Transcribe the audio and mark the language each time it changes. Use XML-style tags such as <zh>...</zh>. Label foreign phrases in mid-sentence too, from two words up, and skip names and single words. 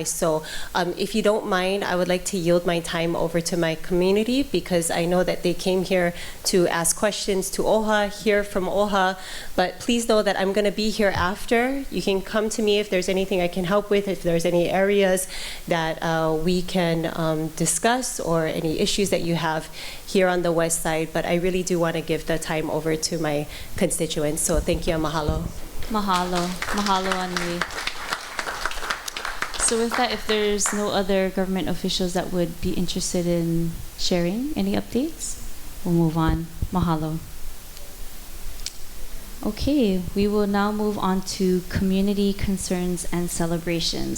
<en>So if you don't mind, I would like to yield my time over to my community because I know that they came here to ask questions to OHA, hear from OHA, but please know that I'm gonna be here after. You can come to me if there's anything I can help with, if there's any areas that we can discuss or any issues that you have here on the west side, but I really do wanna give the time over to my constituents. So thank you and mahalo.</en> <haw>Mahalo. Mahalo, Anui.</haw> <en>So with that, if there's no other government officials that would be interested in sharing any updates, we'll move on. Mahalo. Okay, we will now move on to community concerns and celebrations.</en>